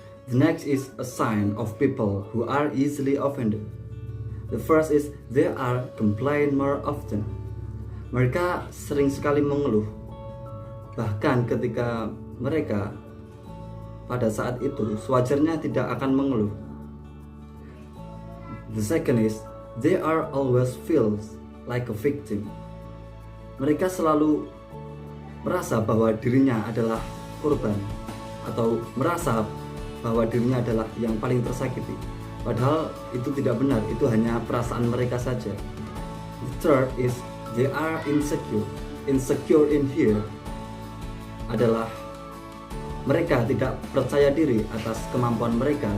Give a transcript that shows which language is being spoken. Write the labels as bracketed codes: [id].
[en] The next is a sign of people who are easily offended. The first is they are complain more often. [id] Mereka sering sekali mengeluh, bahkan ketika mereka pada saat itu sewajarnya tidak akan mengeluh. [en] The second is they are always feels like a victim. [id] Mereka selalu merasa bahwa dirinya adalah korban atau merasa bahwa dirinya adalah yang paling tersakiti. Padahal itu tidak benar, itu hanya perasaan mereka saja. [en] The third is they are insecure. [id] Insecure in here adalah mereka tidak percaya diri atas kemampuan mereka.